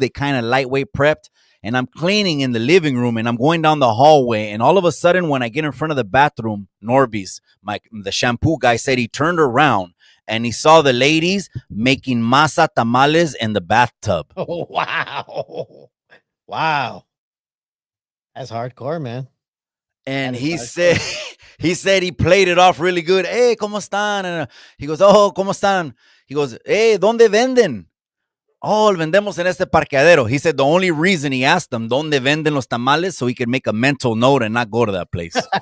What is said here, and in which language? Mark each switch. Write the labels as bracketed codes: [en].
[en] They kind of lightweight prepped, and I'm cleaning in the living room, and I'm going down the hallway, and all of a sudden, when I get in front of the bathroom, Norby's, the shampoo guy said he turned around and he saw the ladies making masa tamales in the bathtub. Oh wow. Wow. That's hardcore, man. And That is he said hardcore. he said he played it off really good. [es] Hey, ¿cómo están? [en] And he goes, oh, [es] ¿cómo están? [en] He goes, hey, [es] ¿dónde venden? Oh, vendemos en este parqueadero. [en] He said the only reason he asked them [es] dónde venden los tamales [en] so he could make a mental note and not go to that place.